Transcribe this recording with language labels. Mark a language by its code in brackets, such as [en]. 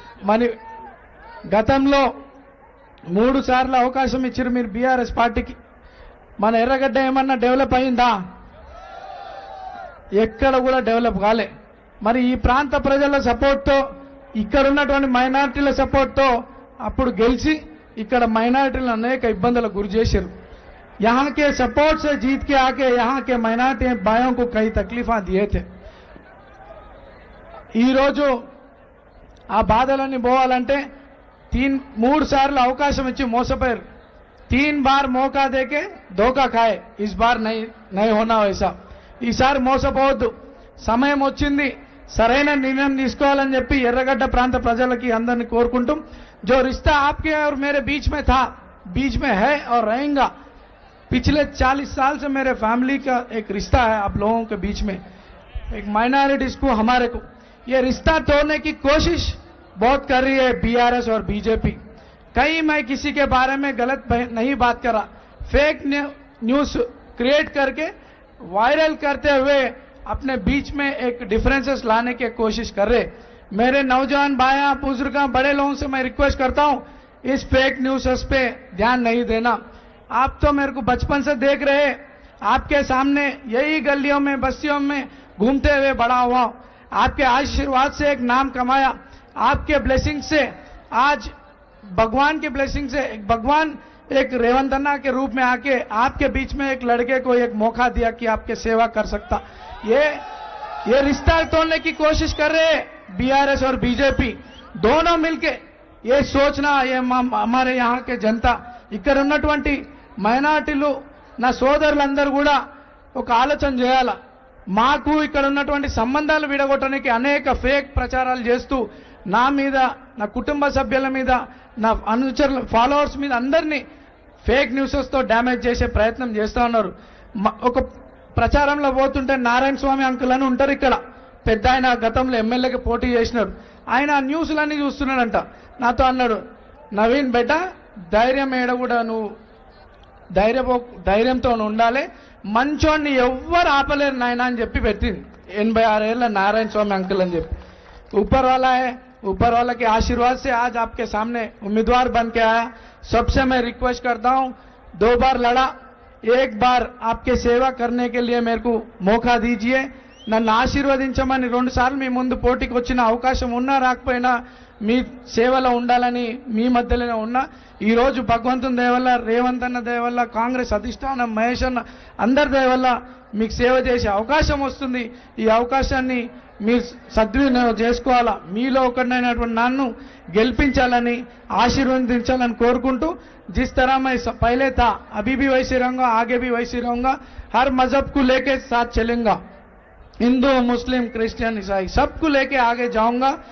[te] మరి గతంలో 3 సార్లు అవకాశం ఇచ్చారు మీరు బీఆర్ఎస్ పార్టీకి। మన ఎర్రగడ్డ ఏమన్నా డెవలప్ అయిందా? ఎక్కడ కూడా డెవలప్ కాలే। మరి ఈ ప్రాంత ప్రజల సపోర్ట్తో, ఇక్కడ ఉన్నటువంటి మైనారిటీల సపోర్ట్తో అప్పుడు గెలిచి ఇక్కడ మైనారిటీలను అనేక ఇబ్బందులకు గురి చేశారు। [hi] यहाँ के सपोर्ट से जीत के आके यहाँ के माइनॉरिटी भाइयों को कई तकलीफा दिए थे। [te] ఈ రోజు ఆ బాధలన్నీ పోవాలంటే 3 సార్లు అవకాశం ఇచ్చి మోసపోయారు। [hi] 3 बार మోకా దేకే ధోకా ఖాయే, ఇస్ బార్ నై హోనా వైసా। [te] ఈసారి మోసపోవద్దు, సమయం వచ్చింది, సరైన నిర్ణయం తీసుకోవాలని చెప్పి ఎర్రగడ్డ ప్రాంత ప్రజలకి అందరినీ కోరుకుంటూ, [hi] जो रिश्ता आपके और मेरे बीच में था, बीच में है और रहेगा। पिछले 40 साल से मेरे फैमिली का एक रिश्ता है आप लोगों के बीच में, एक माइनॉरिटीज को, हमारे को। ये रिश्ता तोड़ने की कोशिश बहुत कर रही है बीआरएस और बीजेपी। कहीं मैं किसी के बारे में गलत नहीं बात कर रहा, फेक न्यूज क्रिएट करके वायरल करते हुए अपने बीच में एक डिफरेंसेस लाने की कोशिश कर रहे। मेरे नौजवान भाइयों, बुजुर्गों, बड़े लोगों से मैं रिक्वेस्ट करता हूं, इस फेक न्यूज़ पे ध्यान नहीं देना। आप तो मेरे को बचपन से देख रहे, आपके सामने यही गलियों में, बस्तियों में घूमते हुए बड़ा हुआ, आपके आशीर्वाद से एक नाम कमाया, आपके ब्लेसिंग से, आज भगवान के ब्लेसिंग से भगवान एक रेवंत अन्ना के रूप में आके आपके बीच में एक लड़के को एक मौका दिया कि आपके सेवा कर सकता। ये रिश्ता तोड़ने की कोशिश कर रहे बीआरएस और बीजेपी दोनों मिलके। ये सोचना, ये हमारे यहाँ के जनता, [te] ఇక్కడ ఉన్నటువంటి మైనారిటీలు, నా సోదరులందరూ కూడా ఒక ఆలోచన చేయాల। మాకు ఇక్కడ ఉన్నటువంటి సంబంధాలు విడగొట్టడానికి అనేక ఫేక్ ప్రచారాలు చేస్తూ నా మీద, నా కుటుంబ సభ్యుల మీద, నా అనుచరుల, ఫాలోవర్స్ మీద అందరినీ ఫేక్ న్యూసెస్తో డ్యామేజ్ చేసే ప్రయత్నం చేస్తూ ఉన్నారు। ఒక ప్రచారంలో పోతుంటే నారాయణ స్వామి అంకుల్ అని ఉంటారు ఇక్కడ, పెద్ద ఆయన, గతంలో ఎమ్మెల్యేకి పోటీ చేసినారు, ఆయన న్యూస్లన్నీ చూస్తున్నాడంట। నాతో అన్నాడు, నవీన్ బెట ధైర్యం ఏడ కూడా నువ్వు ధైర్యంతో ఉండాలి, మంచోడిని ఎవ్వరు ఆపలేరు నాయన అని చెప్పి పెట్టింది। 86 ఏళ్ళ నారాయణ స్వామి అంకుల్ అని చెప్పి। [hi] ऊपर वाला है, ऊपर वाला के आशीर्वाद से आज आपके सामने उम्मीदवार बन के आया। सबसे मैं रिक्वेस्ट करता हूं, 2 बार लड़ा, 1 बार आपके सेवा करने के लिए मेरे को मौका दीजिए। [te] నన్ను ఆశీర్వదించమని 2 సార్లు మీ ముందు పోటీకి వచ్చిన అవకాశం ఉన్నా రాకపోయినా మీ సేవలో ఉండాలని మీ మధ్యలోనే ఉన్నా। ఈ రోజు భగవంతుని దయ వల్ల, రేవంత్ అన్న దయ వల్ల, కాంగ్రెస్ అధిష్టానం, మహేష్ అన్న అందరి దయ వల్ల మీకు సేవ చేసే అవకాశం వస్తుంది। ఈ అవకాశాన్ని మీరు సద్వినియోగం చేసుకోవాలా। మీలో ఒకరినైనటువంటి నన్ను గెలిపించాలని, ఆశీర్వదించాలని కోరుకుంటూ, [hi] जिस तरह मैं पहले था अभी भी वैसे रहूंगा, आगे भी वैसे रहूंगा, हर मजहब को लेके साथ चलेंगा, हिंदू, मुस्लिम, क्रिश्चियन, ईसाई सबको लेके आगे जाऊंगा।